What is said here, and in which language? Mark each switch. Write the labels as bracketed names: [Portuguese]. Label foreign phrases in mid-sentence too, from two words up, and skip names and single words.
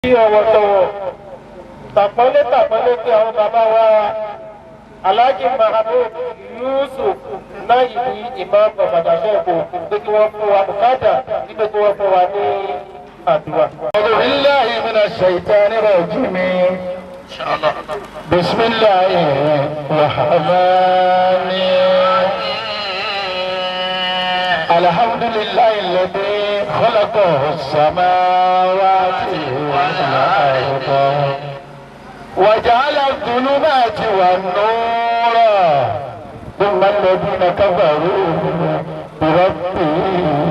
[Yoruba] ọ̀wọ̀tọ̀wọ̀ tàpọ́nlé tí àwọn bàbá wa Alhaji Mahamud Yusuf náà yìí Imam Ajase-Ipo pé kí wọ́n fún wa bùkátà nígbà tí wọ́n fún wa ní àdúrà. [Arabic] أعوذ بالله من الشيطان الرجيم. بسم الله الرحمن الحمد لله الذي خلق السماوات والأرض وجعل الظلمات والنور ثم الذين كفروا بربهم